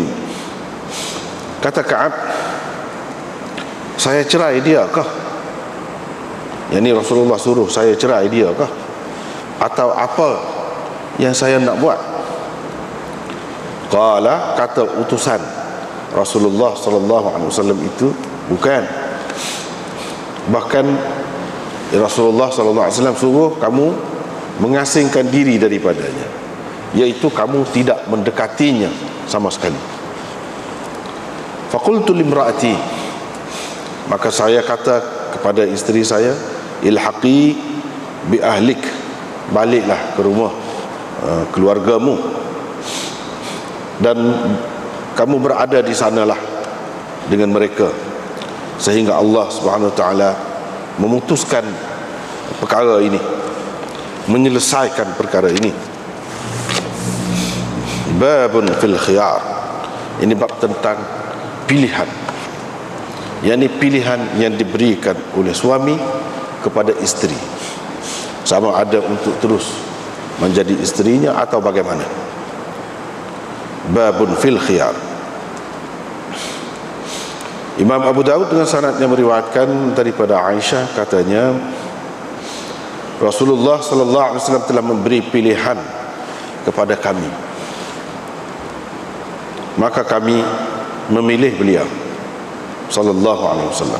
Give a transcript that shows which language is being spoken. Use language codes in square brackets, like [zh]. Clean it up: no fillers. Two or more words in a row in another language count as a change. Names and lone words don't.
[ms] Kata Ka'ab, saya cerai dia kah? Yani Rasulullah suruh saya cerai dia kah? Atau apa yang saya nak buat? Qala, kata utusan Rasulullah [ar] صلى الله عليه وسلم [ms] itu, bukan. Bahkan Rasulullah [ar] صلى الله عليه وسلم [ms] suruh kamu mengasingkan diri daripadanya, iaitu kamu tidak mendekatinya sama sekali. [ar] فقلت لامرأتي, [ms] maka saya kata kepada isteri saya, [ar] الحقي بأهلك, [ms] baliklah ke rumah keluargamu, dan kamu berada di sanalah dengan mereka sehingga Allah [ar] سبحانه وتعالى [ms] memutuskan perkara ini, menyelesaikan perkara ini. [ar] باب في الخيار, [ms] ini bab tentang pilihan, yakni pilihan yang diberikan oleh suami kepada isteri, sama ada untuk terus menjadi isterinya atau bagaimana. [ar] باب في الخيار. [ms] Imam Abu Daud dengan sanadnya meriwayatkan daripada Aisyah, katanya, Rasulullah [ar] صلى الله عليه وسلم [ms] telah memberi pilihan kepada kami, maka kami memilih beliau [ar] صلى الله عليه وسلم.